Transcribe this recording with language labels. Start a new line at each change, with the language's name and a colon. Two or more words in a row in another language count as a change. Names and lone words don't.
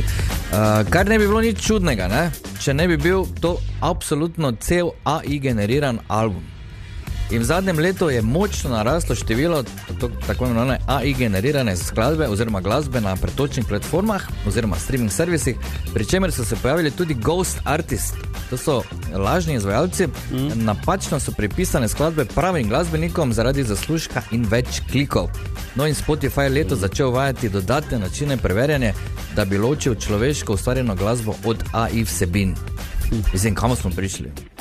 Slovenian: Kar ne bi bilo nič čudnega, ne? Če ne bi bil to absolutno cel AI generiran album. In v zadnjem letu je močno naraslo število tako imenovane AI generirane skladbe oziroma glasbe na pretočnih platformah oziroma streaming servisih, pri čemer so se pojavili tudi
English: ghost artists.
Slovenian: To so lažni izvajalci, napačno so pripisane skladbe pravim glasbenikom zaradi zaslužka in več klikov. No in Spotify je leto začel uvajati dodatne načine preverjanja, da bi ločil človeško ustvarjeno glasbo od AI vsebin. Mislim, kam smo prišli?